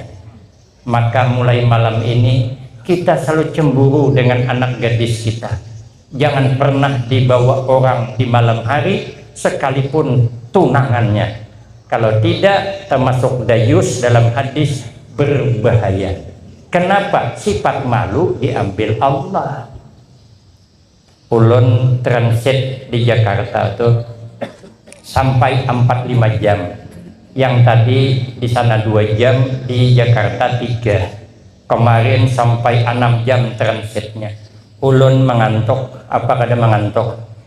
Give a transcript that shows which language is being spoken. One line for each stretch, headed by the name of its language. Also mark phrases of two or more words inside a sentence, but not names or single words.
Indonesian: Maka mulai malam ini kita selalu cemburu dengan anak gadis kita. Jangan pernah dibawa orang di malam hari sekalipun tunangannya. Kalau tidak termasuk dayus dalam hadis berbahaya. Kenapa? Sifat malu diambil Allah. Ulun transit di Jakarta tuh sampai 4-5 jam. Yang tadi di sana 2 jam, di Jakarta 3.
Banjar: Kemarin sampai 6 jam transitnya. Ulun mengantuk, apa kada mengantuk?